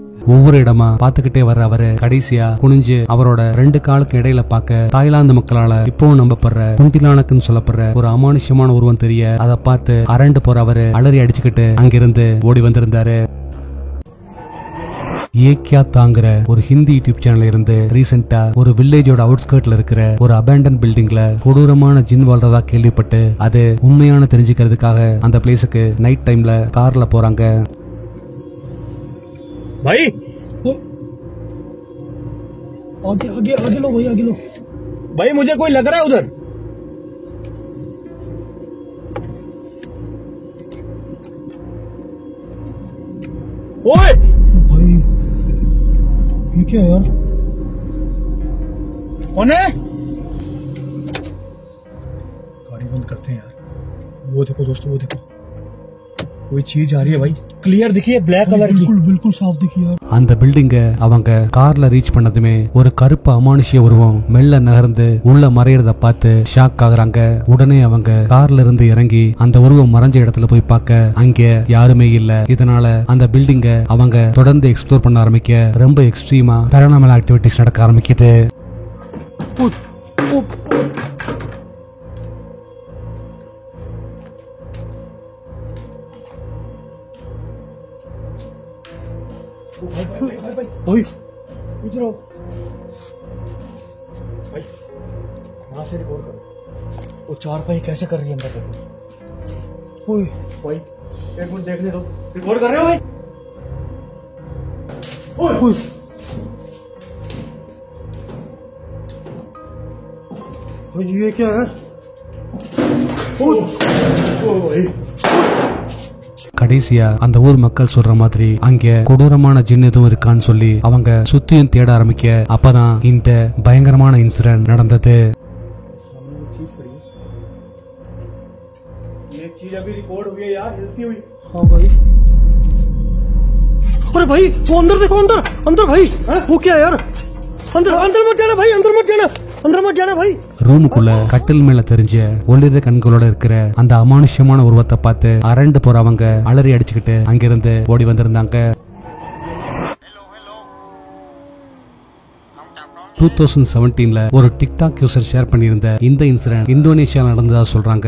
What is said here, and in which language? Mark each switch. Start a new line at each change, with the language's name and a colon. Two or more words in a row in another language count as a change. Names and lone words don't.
Tamil: ஒவ்வொரு இடமா பாத்துக்கிட்டே வர்ற அவரு கடைசியா குனிஞ்சு அவரோட 2 காலுக்கு இடையில பார்க்க தாய்லாந்து மக்களால இப்பவும் நம்பப்படுற குண்டிலானக்குன்னு சொல்லப்படுற ஒரு அமானுஷ்யமான உருவம் தெரிய அதை பார்த்து அரண்டு போற அவரு அலறி அடிச்சுக்கிட்டு அங்கிருந்து ஓடி வந்திருந்தாரு. ஏக்கியா தாங்கிற ஒரு ஹிந்தி யூடியூப் சேனல் இருந்து ரீசெண்டா ஒரு வில்லேஜோட அவுட்ஸ்கர்ட்ல இருக்கிற ஒரு
English: abandoned building
Tamil: கொடூரமான ஜின் வாழ்றதா கேள்விப்பட்டு அது உண்மையான தெரிஞ்சுக்கிறதுக்காக அந்த பிளேஸுக்கு
English: night time
Tamil: கார்ல போறாங்க.
Hindi: भाई आगे आगे आगे लो भाई आगे लो भाई मुझे कोई लग रहा है उधर ओए भाई ये क्या यार कौन है गाड़ी बंद करते हैं यार वो देखो दोस्तों वो देखो कोई चीज आ रही है भाई क्लियर दिखी है
English: black color
Hindi: की बिल्कुल बिल्कुल साफ दिखी यार.
Tamil: அந்த பில்டிங்க அவங்க கார்ல ரீச் பண்ணதுமே ஒரு கருப்பு அமானுஷ்ய உருவம் மெல்ல நகர்ந்து உள்ள மறையறத பார்த்து ஷாக் ஆகுறாங்க. உடனே அவங்க கார்ல இருந்து இறங்கி அந்த உருவம் மறைஞ்ச இடத்துல போய் பார்க்க அங்க யாருமே இல்ல. இதனால அந்த பில்டிங்க அவங்க தொடர்ந்து எக்ஸ்ப்ளோர் பண்ண ஆரம்பிக்க ரொம்ப
English: extreme paranormal activities
Tamil: நடக்க ஆரம்பிக்குது.
Hindi: भाई भाई भाई भाई भाई इधर आओ भाई वहां से रिकॉर्ड करो वो 4 भाई कैसे कर रही है अंदर देखो ओए भाई एक मिनट देखने दो रिकॉर्ड कर रहे हो भाई ओए ओए भाई ये क्या है ओए ओ भाई
Tamil: கடைசியா அந்த ஊர் மக்கள் சொல்ற மாதிரி அங்க கொடூரமான ஜின் எதுவும் இருக்கான்னு சொல்லி அவங்க சுத்தியும் தேட ஆரம்பிக்க அப்பதான் இந்த பயங்கரமான இன்சிடென்ட் நடந்தது.
Hindi: ये चीज अभी रिकॉर्ड हुई है यार हिलती हुई. हाँ भाई अरे भाई वो अंदर देखो अंदर अंदर भाई वो क्या यार अंदर अंदर मत जाना भाई अंदर मत जाना अंदर मत जाना भाई.
Tamil: ரூமுக்குள்ள கட்டில் மேல தெரிஞ்ச ஒளிர கண்களோட இருக்கிற அந்த அமானுஷ்யமான உருவத்தை பார்த்து அரண்டு போறவங்க அலறி அடிச்சுக்கிட்டு அங்கிருந்து ஓடி வந்திருந்தாங்க. 2017ல ஒரு டிக்டாக் யூசர் ஷேர் பண்ணியிருந்த இந்த இன்சிடென்ட் இந்தோனேஷியால நடந்ததா சொல்றாங்க.